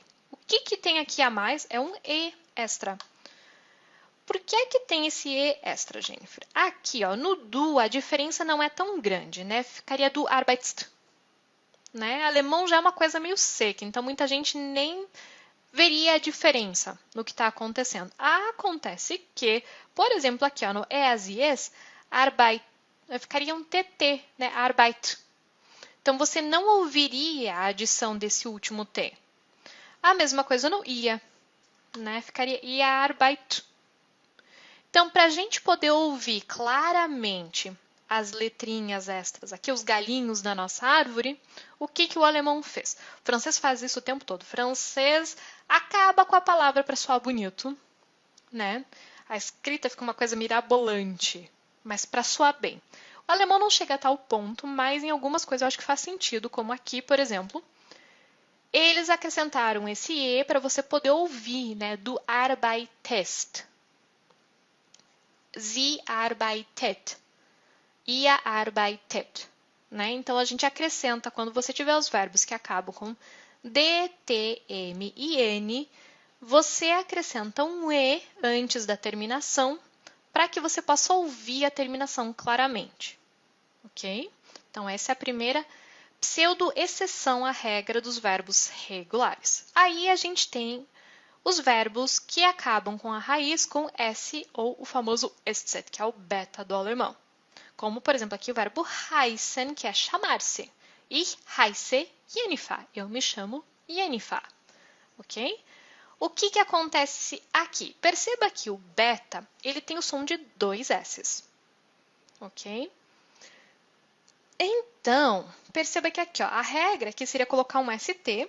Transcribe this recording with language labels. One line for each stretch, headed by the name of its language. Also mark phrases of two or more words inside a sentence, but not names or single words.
Portuguese: O que tem aqui a mais é um e extra. Por que que tem esse e extra, Jennifer? Aqui, ó, no du, a diferença não é tão grande, né? Ficaria
German: du arbeitst.
Portuguese: Né? Alemão já é uma coisa meio seca, então muita gente nem veria a diferença no que está acontecendo. Acontece que, por exemplo, aqui ó, no es e es, arbeit, ficaria um tt, né? Arbeit. Então, você não ouviria a adição desse último t. A mesma coisa no ia, né? Ficaria ia arbeit. Então, para a gente poder ouvir claramente as letrinhas extras, aqui os galinhos da nossa árvore, o que o alemão fez? O francês faz isso o tempo todo. O francês acaba com a palavra para soar bonito, né? A escrita fica uma coisa mirabolante, mas para soar bem. O alemão não chega a tal ponto, mas em algumas coisas eu acho que faz sentido, como aqui, por exemplo, Eles acrescentaram esse E para você poder ouvir, né, do arbeitet.
German: Sie arbeitet. Ihr arbeitet.
Portuguese: Né? Então, a gente acrescenta, quando você tiver os verbos que acabam com D, T, M e N, você acrescenta um E antes da terminação para que você possa ouvir a terminação claramente. Ok? Então, essa é a primeira pseudo-exceção à regra dos verbos regulares. Aí a gente tem os verbos que acabam com a raiz com S ou o famoso estzet, que é o beta do alemão. Como, por exemplo, aqui o verbo heißen, que é chamar-se.
German: Ich heiße Jennifer.
Portuguese: Eu me chamo Jennifer. Ok? O que acontece aqui? Perceba que o beta ele tem o som de dois S's. Ok? Então, perceba que aqui ó, a regra aqui seria colocar um ST.